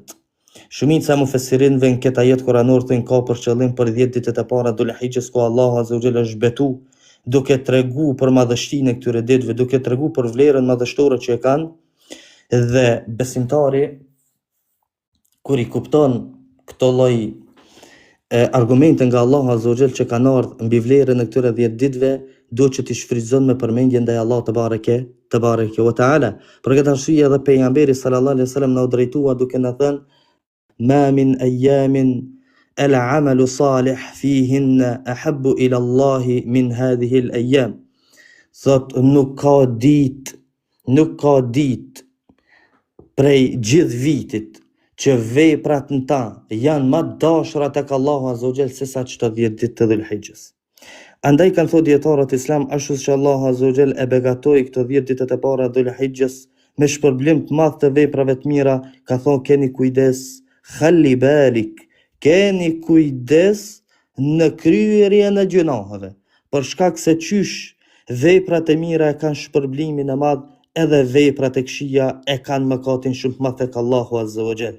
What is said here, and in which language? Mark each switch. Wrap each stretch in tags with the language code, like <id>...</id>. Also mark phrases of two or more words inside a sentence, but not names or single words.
<sq>Shumica e mufesirinëve në këtë ajet kuranor thënë ka për qëllim për 10 ditët e para Dhul-Hijjes, ku Allahu</sq> <ar>عز وجل</ar> <sq>është betu duke tregu për madhështinë e këtyre ditëve, duke tregu për vlerën madhështore që e kanë, dhe besimtari kur i kupton këto lloj argumente nga Allahu</sq> <ar>عز وجل</ar> <sq>që kanë ardhur mbi vlerën e këtyre 10 ditëve, duhet që t'i shfrytëzon me përmendje ndaj Allahut</sq> <ar>تبارك وتعالى.</ar> <sq>Për këtë arsye edhe pejgamberi</sq> <ar>صلى الله عليه وسلم</ar> <sq>na u drejtua duke na thënë</sq> <ar>"ما من أيام العمل الصالح فيهن أحب إلى الله من هذه الأيام".</ar> <sq>Thot nuk ka ditë prej gjithë vitit që veprat në ta janë më të dashura tek Allahu</sq> <ar>عز وجل</ar> <sq>se sa çto 10 ditë të Dhul-Hijjes. Andaj kanë thënë dietarët islam, ashtu që Allahu</sq> <ar>عز وجل</ar> <sq>e begatoi këto 10 ditët e para Dhul-Hijjes me shpërblim të madh të veprave të mira, ka thonë keni kujdes, khalli balik, keni kujdes në kryerjen e gjunaheve, për shkak se qysh veprat e mira e kanë shpërblimin e madh, edhe veprat e këqija e kanë mëkatin shumë të madh tek Allahu</sq> <ar>عز وجل.</ar>